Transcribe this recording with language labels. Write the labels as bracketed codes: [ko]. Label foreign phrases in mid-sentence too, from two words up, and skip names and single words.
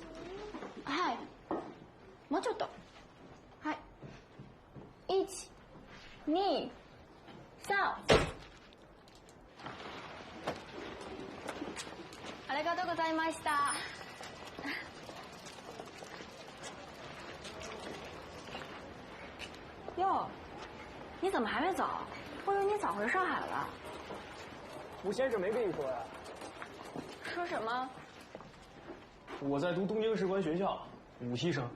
[ja] はい。もうちょっと。はい。1、2、3。りがとうございました。 [zh] 哟，你怎么还没走？我以为你早回上海了。吴先生没跟你说呀？说什么？我在读东京士官学校，武系生。